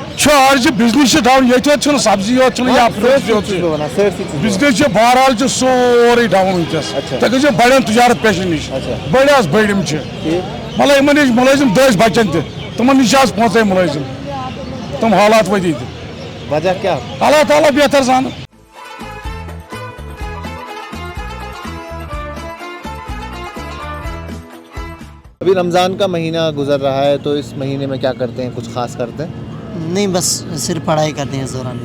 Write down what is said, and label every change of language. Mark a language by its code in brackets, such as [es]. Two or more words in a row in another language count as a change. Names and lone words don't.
[ks] چھُ آز چھِ بِزنس چھِ ڈاوُن ییٚتہِ یوت چھُنہٕ سبزی یوت چھُنہٕ یا بِزنس چھِ بہرحال چھِ سورُے ڈاوُن وٕنکیٚس تُہۍ گٔژھِو بڑٮ۪ن تجارت پیشن نِش بٔڑۍ حظ بٔڑۍ یِم چھِ مطلب یِمن نِش مُلٲزِم دٔسۍ بچن تہِ تِمن نِش چھِ آز پانٛژے مُلٲزِم تِم حالات ؤتی تہِ [ur] وجہ کیا [ks] اللہ تعالیٰ بہتر زانہِ [ur] ابھی رمضان کا مہینہ گزر رہا ہے تو اس مہینے میں کیا کرتے ہیں کچھ خاص کرتے ہیں نہیں بس صرف پڑھائی کرتے ہیں اس دوران